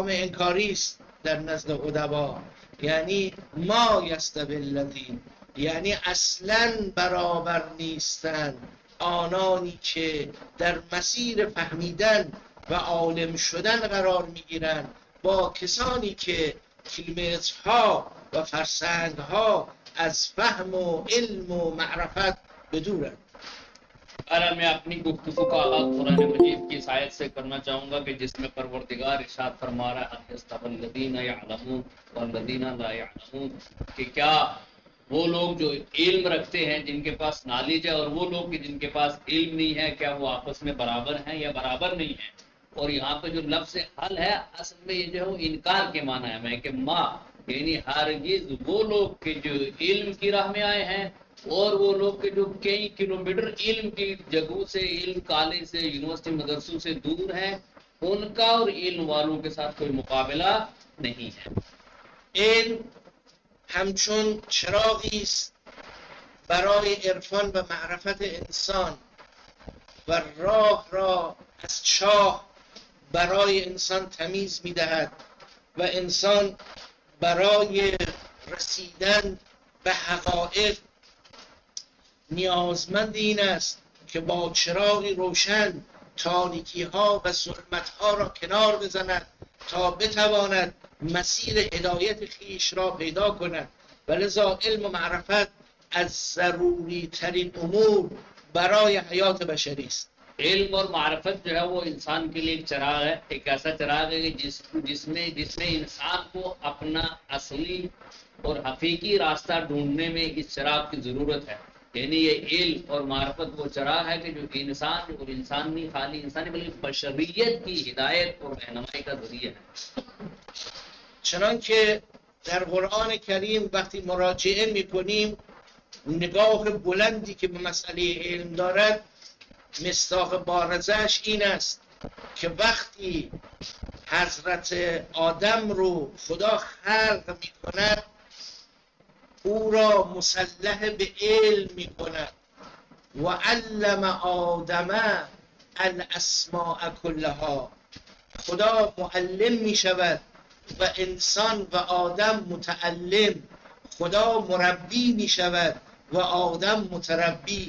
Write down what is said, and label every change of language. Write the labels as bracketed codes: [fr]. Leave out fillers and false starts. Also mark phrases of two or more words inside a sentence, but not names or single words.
[fa] انکاری است در نزد ادبا، یعنی [ar] ما یستوی الذین، [fa] یعنی اصلا برابر نیستند آنانی که در مسیر فهمیدن و عالم شدن قرار میگیرند با کسانی که کیلومترها و فرسنگها از فهم و علم و معرفت بدورند. [ur] اگر میں اپنی گفتگو کا آغاز قرآن مجید کی اس آیت سے کرنا چاہوں گا کہ جس میں پروردگار ارشاد فرما رہا ہے [ar] يستوي الذين يعلمون والذين لا يعلمون, [ur] ، کہ کیا وہ لوگ جو علم رکھتے ہیں، جن کے پاس نالج ہے، اور وہ لوگ کہ جن کے پاس علم نہیں ہے، کیا وہ آپس میں برابر ہیں یا برابر نہیں ہے. اور یہاں پے جو لفظ ہل ہے اصل میں یہ جو ہے انکار کے معنی ہے میں کہ ماں، یعنی ہرگز وہ لوگ کے جو علم کی راہ میں آئے ہیں اور وہ لوگ کے جو کئی کلومیٹر علم کی جگہوں سے، علم کالج سے، یونیورسٹی مدرسوں سے دور ہیں، ان کا اور علم والوں کے ساتھ کوئی مقابلہ نہیں ہے. [fa] علم همچون چراغی است برای عرفان و معرفت انسان و راه را از چاه برای انسان تمیز می‌دهد و انسان برای رسیدن به حقایق نیازمند این است که با چراغی روشن تاریکی ها و ظلمت ها را کنار بزند تا بتواند مسیر هدایت خیش را پیدا کند. و لذا علم و معرفت از ضروری ترین امور برای حیات بشری است. [ur] علم اور معرفت جو ہے وہ انسان کے لیے ایک چراغ ہے، ایک ایسا چراغ ہے کہ جس میں انسان کو اپنا اصلی اور حقیقی راستہ ڈھونڈنے میں اس چراغ کی ضرورت ہے. یعنی یہ علم اور معرفت وہ چراغ ہے کہ جو انسان اور انسان نہیں خالی انسانی بلکہ بشریت کی ہدایت اور رہنمائی کا ذریعہ ہے. [fa] چنانکه در قرآن کریم وقتی مراجعه میکنیم نگاه بلندی که به مسئله علم دارد، مصداق بارزش این است که وقتی حضرت آدم رو خدا خلق میکند او را مسلح به علم میکند و [ar] علم آدم الاسماء کلها، [fa] خدا معلم میشود و انسان و آدم متعلم، خدا مربی میشود و آدم متربی.